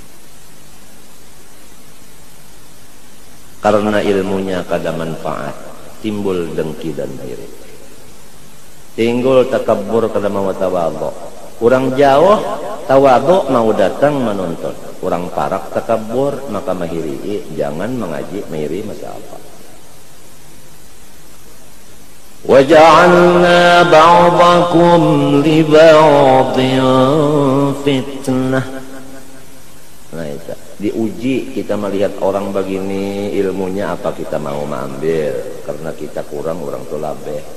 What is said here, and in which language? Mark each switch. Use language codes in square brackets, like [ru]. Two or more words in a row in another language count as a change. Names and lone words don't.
[bjn] Karena ilmunya kada manfaat. timbul dengki dan iri. Timbul takabur kada mau tawadhu. Orang jauh tawadhu mau datang menonton. Orang parak takabur maka mahiri. Jangan mengaji mahiri masa apa. [ar] وَجَعَلْنَا بَعْضَكُمْ لِبَعْضٍ fitnah. [bjn] Nah itu diuji, kita melihat orang begini ilmunya apa kita mau mengambil, karena kita kurang orang tu labeh.